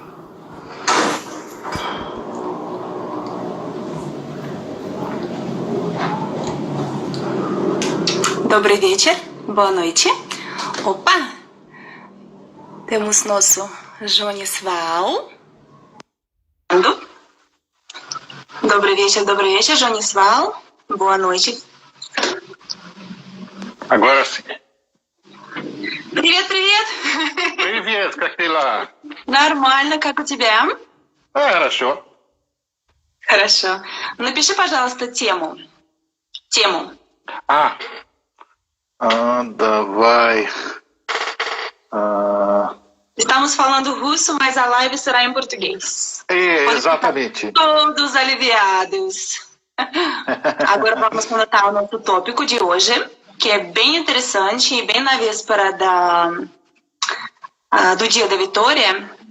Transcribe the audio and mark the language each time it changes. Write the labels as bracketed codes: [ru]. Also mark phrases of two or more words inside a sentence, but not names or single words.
[pl] Dobry wieczór, [pt] boa noite. Opa! Temos nosso Jonisval. [pl] Dobry wieczór, Jonisval. [pt] Boa noite. Agora sim. [ru] Привет. Привет, как дела? Нормально, как у тебя? Хорошо. Хорошо. Напиши, пожалуйста, тему. Давай. [pt] Estamos falando russo, mas a live será em português. Exatamente. Todos aliviados. Agora vamos começar o nosso tópico de hoje, que é bem interessante e bem na véspera do Dia da Vitória.